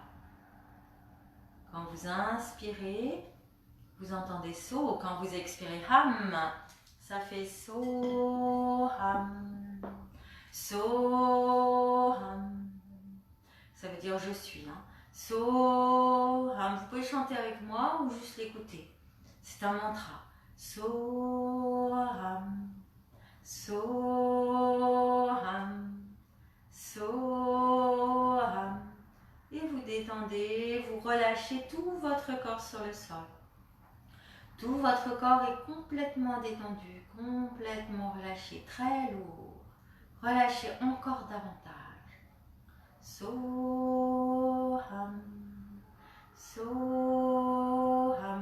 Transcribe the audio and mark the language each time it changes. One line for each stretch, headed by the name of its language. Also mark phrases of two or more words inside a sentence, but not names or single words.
French: Quand vous inspirez, vous entendez so. Quand vous expirez ham, ça fait
Sanskrit: so ham. So ham.
French: Ça veut dire je suis.
Sanskrit: So ham.
French: Vous pouvez chanter avec moi ou juste l'écouter. C'est un mantra.
Sanskrit: So ham. Soham, Soham.
French: Et vous détendez, vous relâchez tout votre corps sur le sol. Tout votre corps est complètement détendu, complètement relâché, très lourd. Relâchez encore davantage.
Sanskrit: Soham, Soham.